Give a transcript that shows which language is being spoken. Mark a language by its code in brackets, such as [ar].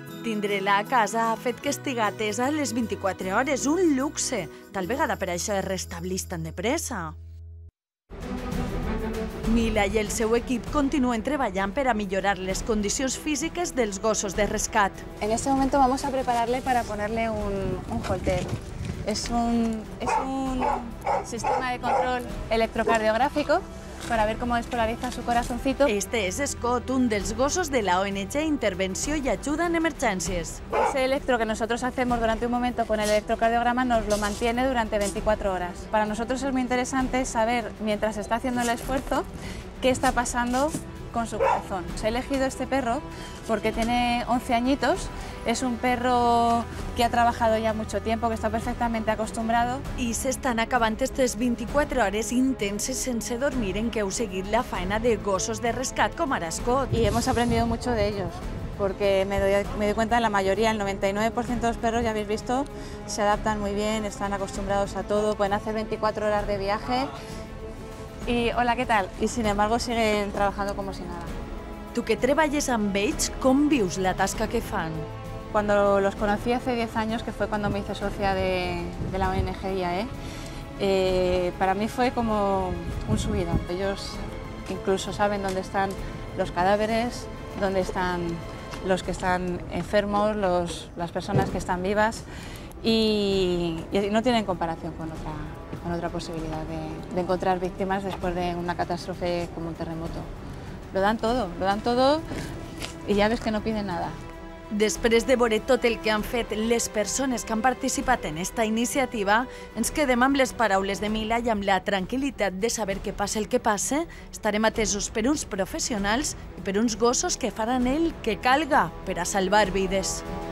[ca] Tindre-la a casa ha fet que estiga atesa les 24 hores, un luxe. Tal vegada per això es restableix tan de pressa. Mila i el seu equip continuen treballant per a millorar les condicions físiques dels gossos de rescat. [es] En este momento vamos a prepararle para ponerle un holter. Es un sistema de control electrocardiográfico para ver cómo despolariza su corazoncito. [ca] Este és Scott, un dels gossos de la ONG Intervenció i Ajuda en Emergències. [es] Ese electro que nosotros hacemos durante un momento con el electrocardiograma nos lo mantiene durante 24 horas. Para nosotros es muy interesante saber, mientras está haciendo el esfuerzo, qué está pasando con su corazón. He elegido este perro porque tiene 11 añitos, es un perro que ha trabajado ya mucho tiempo, que está perfectamente acostumbrado. [ca] I s'estan acabant aquestes 24 hores intenses sense dormir en què heu seguit la faena de gossos de rescat com ara Scott. [es] Y hemos aprendido mucho de ellos, porque me doy cuenta de la mayoría, el 99% de los perros, ya habéis visto, se adaptan muy bien, están acostumbrados a todo, pueden hacer 24 horas de viaje. Y hola, ¿qué tal? Y sin embargo siguen trabajando como si nada. [ca] Tu que treballes amb ells, com vius la tasca que fan? [es] Cuando los conocí hace 10 años, que fue cuando me hice socia de la ONG IAE, para mí fue como un subidón. Ellos incluso saben dónde están los cadáveres, dónde están los que están enfermos, las personas que están vivas, y no tienen comparación con otra posibilidad de encontrar víctimas después de una catástrofe como un terremoto. Lo dan todo y ya ves que no piden nada. [ca] Després de veure tot el que han fet les persones que han participat en esta iniciativa, ens quedem amb les paraules de Mila i amb la tranquil·litat de saber que passe el que passe, estarem atesos per uns professionals i per uns gossos que faran el que calga per a salvar vides.